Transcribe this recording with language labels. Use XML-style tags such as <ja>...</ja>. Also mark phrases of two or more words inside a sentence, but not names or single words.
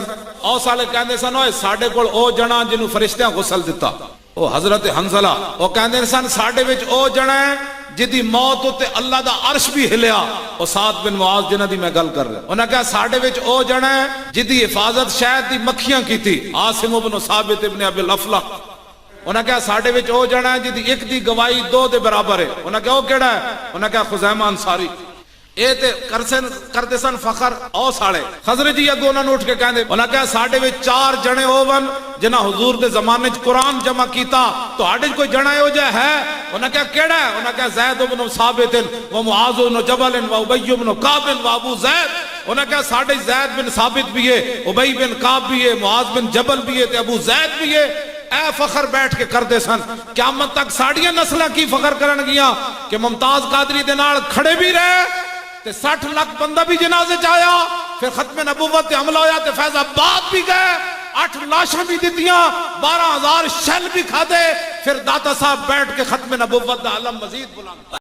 <pa>ਔਸ ਵਾਲੇ ਕਹੰਦੇ ਸਨ ਓਏ ਸਾਡੇ ਕੋਲ ਓ ਜਣਾ ਜਿਨ੍ਹੋਂ ਫ਼ਰਿਸ਼ਤਿਆਂ ਗ਼ੁਸਲ ਦਿੱਤਾ, ਓ ਹਜ਼ਰਤ ਹੰਸਲਾ। ਵੋ ਕਹੰਦੇ ਸਨ ਸਾਡੇ ਵਿਚ ਓ ਜਣਾ ਹੈ ਜਿਦੀ ਮੌਤ ਉੱਤੇ ਅੱਲਾਹ ਦਾ ਅਰਸ਼ ਭੀ ਹਿੱਲਿਆ, ਓ ਸਾਦ ਬਿਨ ਮੁਆਜ਼ ਜਿਨ੍ਹਾਂ ਦੀ ਮੈਂ ਗੱਲ ਕਰ ਰਿਹਾ। ਉਨ੍ਹੇਂ ਕਹਾ ਸਾਡੇ ਵਿਚ ਓ ਜਣਾ ਹੈ ਜਿਦੀ ਹਿਫ਼ਾਜ਼ਤ ਸ਼ਹਿਦ ਦੀ ਮੱਖੀਆਂ ਕੀਤੀ, ਆਸਿਮ ਇਬਨ ਸਾਬਿਤ ਇਬਨ ਅਬਿਲ ਅਫ਼ਲਾ। ਉਨ੍ਹੇਂ ਕਹਾ ਸਾਡੇ ਵਿਚ ਓ ਜਣਾ ਹੈ ਜਿਦੀ ਏਕ ਦੀ ਗਵਾਹੀ ਦੋ ਦੇ ਬਰਾਬਰ ਹੈ। ਉਨ੍ਹੇਂ ਕਹਾ ਓ ਕੇੜਾ ਹੈ? ਉਨ੍ਹੇਂ ਕਹਾ ਖ਼ੁਜ਼ੈਮਾ ਅੰਸਾਰੀ। ਯੇ ਤੇ ਕਰਤੇ ਸਨ ਫ਼ਖ਼ਰ ਔਸ ਵਾਲੇ। ਖ਼ਜ਼ਰਜੀ ਅਗੋਂ ਉਨ੍ਹੋਂਨੇ ਉਠ ਕੇ ਕਹੰਦੇ, ਉਨ੍ਹੇਂ ਕਹਾ ਸਾਡੇ ਵਿਚ ਚਾਰ ਜਣੇ ਹੋਵਣ ਜਿਨ੍ਹਾਂ ਹੁਜ਼ੂਰ ਦੇ ਜ਼ਮਾਨੇ ਚ ਕੁਰਾਨ ਜਮ੍ਹਾ ਕੀਤਾ, ਤੁਹਾਡੇ ਕੋਈ ਜਣਾ ਇਹੋ ਜਿਹਾ ਹੈ? ਉਨ੍ਹੇਂ ਕਹਾ ਕੇੜਾ ਹੈ? ਉਨ੍ਹੇਂ ਕਹਾ ਜ਼ੈਦ ਇਬਨ ਸਾਬਿਤ ਵ ਮੁਆਜ਼ ਇਬਨ ਜਬਲ ਵ ਉਬਯ ਇਬਨ ਕਾਬ ਵ ਅਬੂ ਜ਼ੈਦ। ਉਨ੍ਹੇਂ ਕਹਾ ਸਾਡੇ ਜ਼ੈਦ ਬਿਨ ਸਾਬਿਤ ਭੀ ਹੈ, ਉਬਯ ਬਿਨ ਕਾਬ ਭੀ ਹੈ, ਮੁਆਜ਼ ਬਿਨ ਜਬਲ ਭੀ ਹੈ ਤੇ ਅਬੂ ਜ਼ੈਦ ਭੀ ਹੈ। ਏ ਫ਼ਖ਼ਰ ਬੈਠ ਕੇ ਕਰਤੇ ਸਨ। ਕਯਾਮਤ ਤਕ ਸਾਡੀਆਂ ਨਸਲਾਂ ਕੀ ਫ਼ਖ਼ਰ ਕਰਨ ਗੀਆਂ ਕਿ ਮੁਮਤਾਜ਼ ਕਾਦਰੀ ਦੇ ਨਾਲ ਖੜ੍ਹੇ ਭੀ ਰਹੇ ਤੇ 60 ਲੱਖ ਬੰਦਾ ਭੀ ਜਨਾਜ਼ੇ ਚ ਆਇਆ, ਫਿਰ ਖ਼ਤਮੇ ਨਬੁੱਵਤ ਤੇ ਹਮਲਾ ਹੋਇਆ ਤੇ ਫ਼ੈਜ਼ਾਬਾਦ ਭੀ ਗਏ, 8 ਲਾਸ਼ਾਂ ਭੀ ਦਿੱਤੀਆਂ, 12,000 ਸ਼ੈਲ ਭੀ ਖਾਧੇ, ਫਿਰ ਦਾਤਾ ਸਾਹਬ ਬੈਠ ਕੇ ਖ਼ਤਮੇ ਨਬੁੱਵਤ ਦਾ ਆਲਮ ਮਜ਼ੀਦ ਬੁਲੰਦ।</pa>